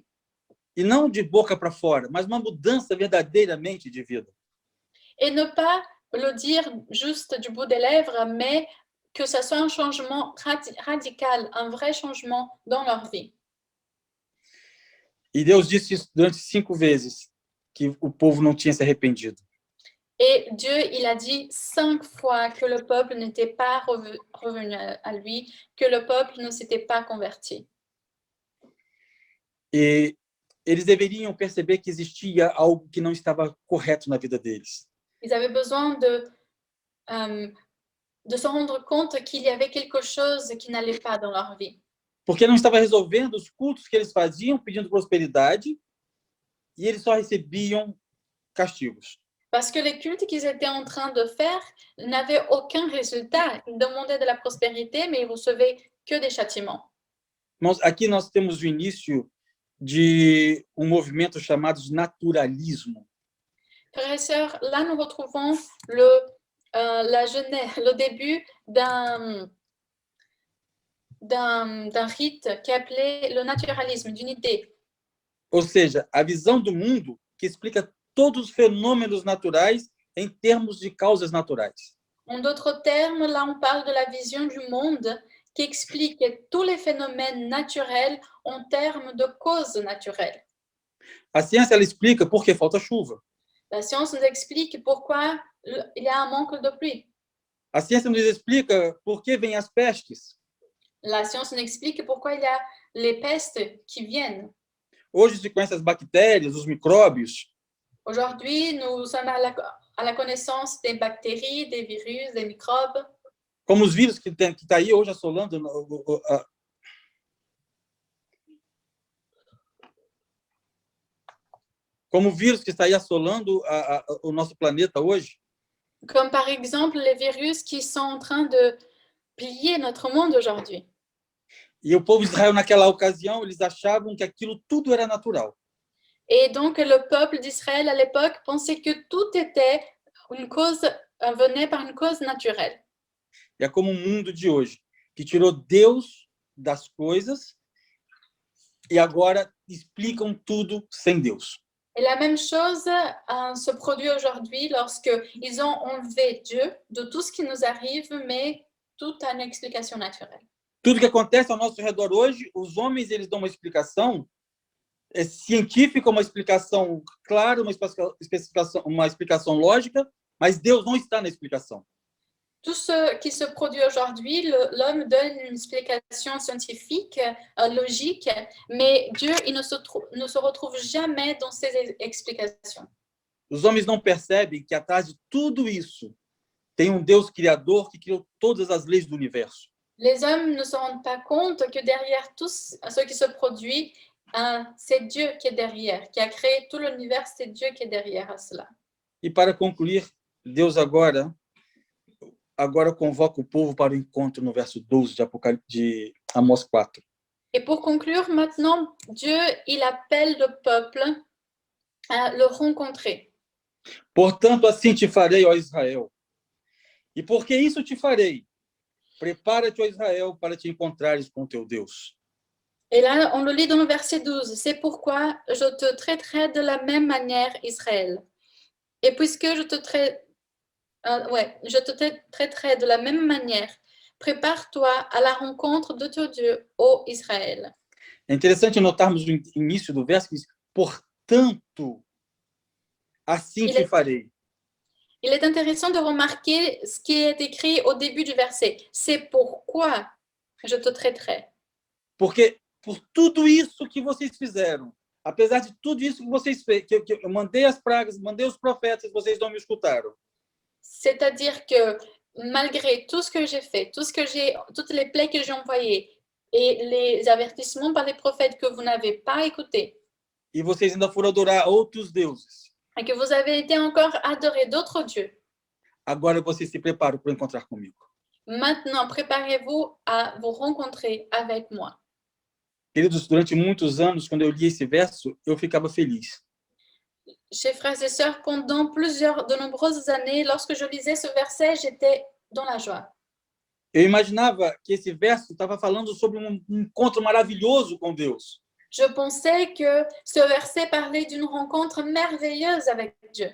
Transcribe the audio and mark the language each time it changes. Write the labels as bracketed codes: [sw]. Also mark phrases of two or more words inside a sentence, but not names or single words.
[pt] E não de boca para fora, mas uma mudança verdadeiramente de vida. [fr] Et ne pas le dire juste du bout des lèvres, mais que ce soit un changement radical, un vrai changement dans leur vie. [pt] E Deus disse isso durante 5 vezes, que o povo não tinha se arrependido. [fr] Et Dieu, il a dit 5 fois que le peuple n'était pas revenu à lui, que le peuple ne s'était pas converti. [pt] E eles deveriam perceber que existia algo que não estava correto na vida deles. [fr] Ils avaient besoin de se rendre compte qu'il y avait quelque chose qui n'allait pas dans leur vie. [pt] Porque não estava resolvendo os cultos que eles faziam, pedindo prosperidade, e eles só recebiam castigos. [fr] Parce que les cultes qu'ils étaient en train de faire n'avaient aucun résultat. Ils demandaient de la prospérité, mais ils recevaient que des châtiments. [pt] Mas aqui nós temos o início de um movimento chamado de naturalismo. [fr] Frères et sœurs, là nous retrouvons le début d'un rite qui est appelé le naturalisme, d'une idée. [pt] Ou seja, a visão do mundo que explica todos os fenômenos naturais em termos de causas naturais. [fr] En d'autres termes, là on parle de la vision du monde qui explique tous les phénomènes naturels en termes de causes naturelles. [pt] A ciência ela explica por que falta chuva. [fr] La science nous explique pourquoi il y a un manque de pluie. [pt] A ciência nos explica por que vêm as pestes. [fr] La science nous explique pourquoi il y a les pestes qui viennent. [pt] Hoje se conhece as bactérias, os micróbios. [fr] Aujourd'hui, nous sommes à la connaissance des bactéries, des virus, des microbes. [pt] Como os vírus que está aí hoje assolando como o vírus que está aí assolando o nosso planeta hoje. [fr] Comme par exemple les virus qui sont en train de piller notre monde aujourd'hui. [pt] E o povo de Israel, naquela ocasião, eles achavam que aquilo tudo era natural. [fr] Et donc, le peuple d'Israël à l'époque pensait que tout était venait par une cause naturelle. [pt] E é como o mundo de hoje, que tirou Deus das coisas e agora explicam tudo sem Deus. [fr] Et la même chose se produit aujourd'hui lorsque ils ont enlevé Dieu de tout ce qui nous arrive, mais tout a une explication naturelle. [pt] Tudo que acontece ao nosso redor hoje, os homens eles dão uma explicação científica, uma explicação clara, uma explicação lógica, mas Deus não está na explicação. [fr] Tout ce qui se produit aujourd'hui, l'homme donne une explication scientifique, logique, mais Dieu il ne se retrouve jamais dans ces explications. [pt] Os homens não percebem que atrás de tudo isso tem um Deus criador que criou todas as leis do universo. [fr] Les hommes ne se rendent pas compte que derrière tout ce qui se produit, c'est Dieu qui est derrière, qui a créé tout l'univers, c'est Dieu qui est derrière à cela. [pt] E para concluir, Deus agora convoca o povo para o encontro no verso 12 de Amós 4. [fr] Et pour conclure, maintenant, Dieu, il appelle le peuple à le rencontrer. [pt] Portanto, assim te farei, ó Israel. E porque isso te farei, prepara-te, ó Israel, para te encontrares com teu Deus. [fr] Et là, on le lit dans le verset 12. C'est pourquoi je te traiterai de la même manière, Israël. Et puisque je te traiterai de la même manière, prépare-toi à la rencontre de ton Dieu, ô Israël. [pt] É interessante notarmos o início do verso que diz, portanto, assim te farei. [fr] Il est intéressant de remarquer ce qui est écrit au début du verset. C'est pourquoi je te traiterai. [pt] Porque por tudo isso que vocês fizeram, apesar de tudo isso que vocês fez, que eu mandei as pragas, mandei os profetas, vocês não me escutaram. [fr] C'est-à-dire que malgré tout ce que j'ai fait, toutes les plaies que j'ai envoyées et les avertissements par les prophètes que vous n'avez pas écoutés, [pt] E vocês ainda foram adorar outros deuses. [fr] et que vous avez été encore adorés d'autres dieux, [pt] Agora vocês se preparam para encontrar comigo. [fr] maintenant préparez-vous à vous rencontrer avec moi. [pt] Queridos, durante muitos anos, quando eu li esse verso, eu ficava feliz. [fr] Chers frères et sœurs, pendant de nombreuses années, lorsque je lisais ce verset, j'étais dans la joie. [pt] Eu imaginava que esse verso estava falando sobre um encontro maravilhoso com Deus. [fr] Je pensais que ce verset parlait d'une rencontre merveilleuse avec Dieu.